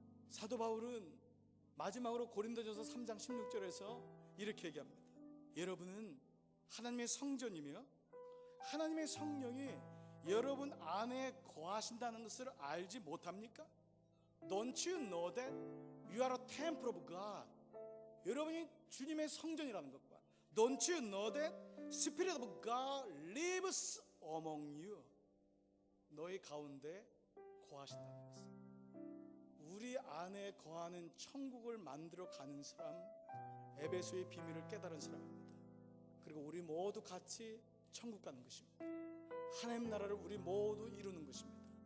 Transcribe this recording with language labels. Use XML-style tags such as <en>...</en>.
<ko>사도 바울은 마지막으로 고린도전서 3장 16절에서 이렇게 얘기합니다. 여러분은 하나님의 성전이며 하나님의 성령이 여러분 안에 거하신다는 것을 알지 못합니까?</ko> <en>Don't you know that you are a temple of God?</en> <ko>여러분이 주님의 성전이라는 것과</ko> <en>Don't you know that Spirit of God lives among you?</en> <ko>너희 가운데 거하신다는 것을. 우리 안에 거하는 천국을 만들어 가는 사람, 에베소의 비밀을 깨달은 사람입니다. 그리고 우리 모두 같이 천국 가는 것입니다. 하나님 나라를 우리 모두 이루는 것입니다.</ko>